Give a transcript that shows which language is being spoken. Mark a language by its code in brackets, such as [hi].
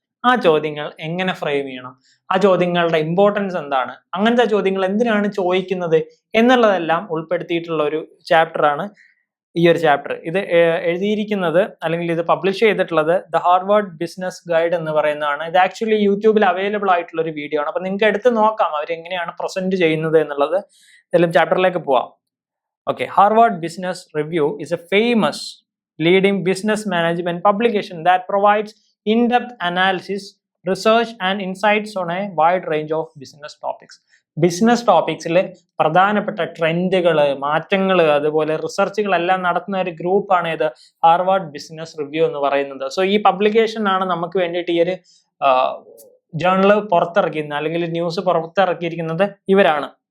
[ml] ആ ചോദ്യങ്ങൾ എങ്ങനെ ഫ്രെയിം ചെയ്യണം, ആ ചോദ്യങ്ങളുടെ ഇമ്പോർട്ടൻസ് എന്താണ്, അങ്ങനത്തെ ചോദ്യങ്ങൾ എന്തിനാണ് ചോദിക്കുന്നത് എന്നുള്ളതെല്ലാം ഉൾപ്പെടുത്തിയിട്ടുള്ള ഒരു ചാപ്റ്ററാണ് ഈ ഒരു ചാപ്റ്റർ. ഇത് എഴുതിയിരിക്കുന്നത് അല്ലെങ്കിൽ ഇത് പബ്ലിഷ് ചെയ്തിട്ടുള്ളത് ദ ഹാർവാർഡ് ബിസിനസ് ഗൈഡ് എന്ന് പറയുന്നതാണ്. ഇത് ആക്ച്വലി യൂട്യൂബിൽ അവൈലബിൾ ആയിട്ടുള്ള ഒരു വീഡിയോ ആണ്. അപ്പൊ നിങ്ങൾക്ക് എടുത്ത് നോക്കാം അവരെങ്ങനെയാണ് പ്രസന്റ് ചെയ്യുന്നത് എന്നുള്ളത്. ഇതിലും ചാപ്റ്ററിലേക്ക് പോവാം. [en] Okay, Harvard business review is a famous leading business management publication that provides in-depth analysis, research and insights on a wide range of business topics. [ml] Business ടോപ്പിക്സിൽ പ്രധാനപ്പെട്ട ട്രെൻഡുകൾ, മാറ്റങ്ങൾ, അതുപോലെ റിസർച്ചുകളെല്ലാം നടത്തുന്ന ഒരു ഗ്രൂപ്പാണ് ഇത് ഹാർവാർഡ് ബിസിനസ് റിവ്യൂ എന്ന് പറയുന്നത്. സോ ഈ പബ്ലിക്കേഷൻ ആണ് നമുക്ക് വേണ്ടിയിട്ട് ഈ ഒരു ജേർണൽ പുറത്തിറക്കിയിരുന്നത് അല്ലെങ്കിൽ ന്യൂസ് പുറത്തിറക്കിയിരിക്കുന്നത് ഇവരാണ്.